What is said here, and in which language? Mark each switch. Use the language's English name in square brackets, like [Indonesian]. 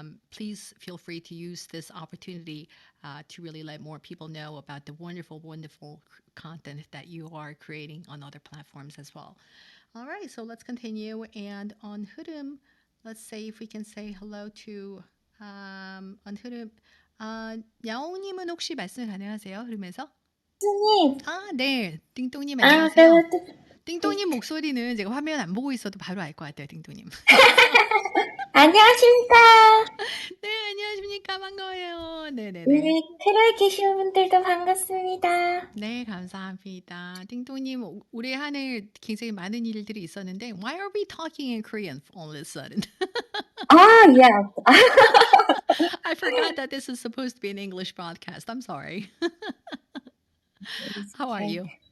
[English] Please feel free to use this opportunity to really let more people know about the wonderful content that you are creating on other platforms as well. All right, so let's continue. And on 흐름, let's say if we can say hello to on 흐름. [Korean] 야옹님은 혹시 말씀 가능하세요? 흐름에서? 교수님. 네. 띵동님 아, 안녕하세요. 그래도 띵동님 목소리는 제가 화면 안 보고 있어도 바로 알 것 같아요, 띵동님. 안녕하십니까. 네, 안녕하십니까. 반가워요. 네네네. 네, 테러에 계시는 분들도 반갑습니다. 네, 감사합니다. 띵동님, 올해 한 해 굉장히 많은 일들이 있었는데 [English] Why are we talking in Korean all of a sudden? yes. I forgot that this is supposed to be an English broadcast. I'm sorry. How are you?